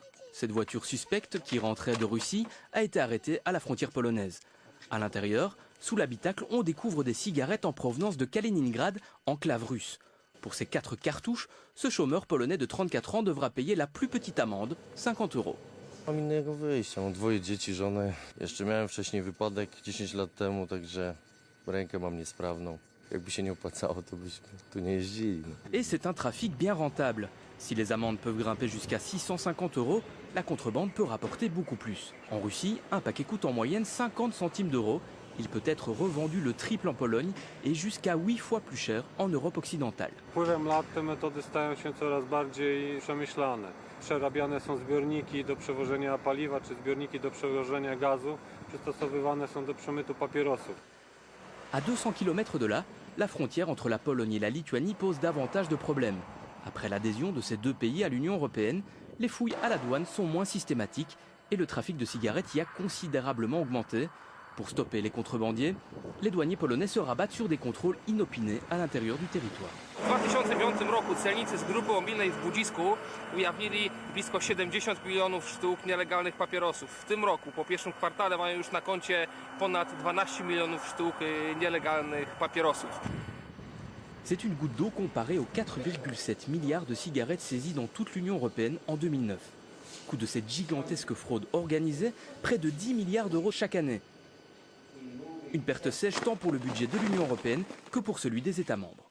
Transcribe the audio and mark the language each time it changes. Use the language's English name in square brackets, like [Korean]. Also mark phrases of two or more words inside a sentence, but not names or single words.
[French] Cette voiture suspecte qui rentrait de Russie a été arrêtée à la frontière polonaise. À l'intérieur, sous l'habitacle, on découvre des cigarettes en provenance de Kaliningrad, enclave russe. Pour ces 4 cartouches, ce chômeur polonais de 34 ans devra payer la plus petite amende, 50 €. [Polish] Mam innego wyjścia, mam 2 dzieci, żonę. Jeszcze miałem wcześniej wypadek 10 lat temu, także rękę mam niesprawną. Jakby się nie opłacało, to byśmy tu nie jeździli. [French] Et c'est un trafic bien rentable. Si les amendes peuvent grimper jusqu'à 650 €, la contrebande peut rapporter beaucoup plus. En Russie, un paquet coûte en moyenne 50 centimes d'euros. Il peut être revendu le triple en Pologne et jusqu'à 8 fois plus cher en Europe occidentale. [Polish] Wpływem lat te metody stają się coraz bardziej przemyślane. Przerabiane są zbiorniki do przewożenia paliwa czy zbiorniki do przewożenia gazu, przystosowywane są do przemytu papierosów. [French] À 200 km de là, la frontière entre la Pologne et la Lituanie pose davantage de problèmes. Après l'adhésion de ces deux pays à l'Union européenne, les fouilles à la douane sont moins systématiques et le trafic de cigarettes y a considérablement augmenté. Pour stopper les contrebandiers, les douaniers polonais se rabattent sur des contrôles inopinés à l'intérieur du territoire. [Polish] W 2005 roku celnicy z grupy mobilnej w Budzisku ujawnili blisko 70 milionów sztuk nielegalnych papierosów. W tym roku, po pierwszym kwartale, mają już na koncie ponad 12 milionów sztuk nielegalnych papierosów. [French] C'est une goutte d'eau comparée aux 4,7 milliards de cigarettes saisies dans toute l'Union européenne en 2009. Coût de cette gigantesque fraude organisée, près de 10 milliards d'euros chaque année. Une perte sèche tant pour le budget de l'Union européenne que pour celui des États membres.